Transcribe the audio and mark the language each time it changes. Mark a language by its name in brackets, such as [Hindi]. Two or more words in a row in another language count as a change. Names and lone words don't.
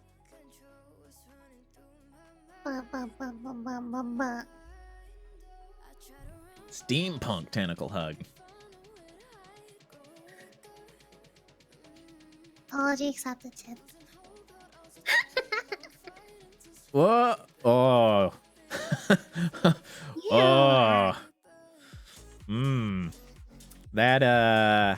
[English] Ba, ba, ba, ba, ba, ba, ba. Steampunk tentacle hug. Apology accepted, Chip. Whoa! Oh. Yeah. Oh. That